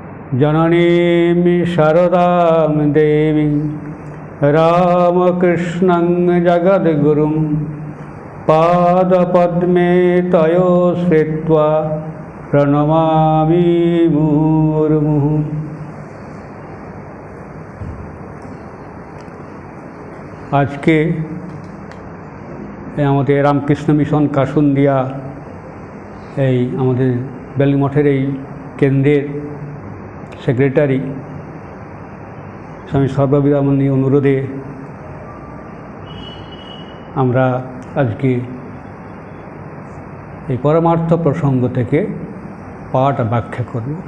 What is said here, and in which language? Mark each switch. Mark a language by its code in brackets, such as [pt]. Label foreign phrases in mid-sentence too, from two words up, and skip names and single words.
[sa] जननीं शारदां देवीं रामकृष्णं जगद्गुरुं पादपद्मे तयो श्रित्वा प्रणमामि मुहुर्मुहुः। [hi] आज के [bn] আমাদের রামকৃষ্ণ মিশন কাসুন্দিয়া এই আমাদের বেলমঠের এই কেন্দ্রের সেক্রেটারি স্বামী সর্ববিরামণী অনুরোধে আমরা আজকে এই পরমার্থ প্রসঙ্গ থেকে পাঠ ব্যাখ্যা করব।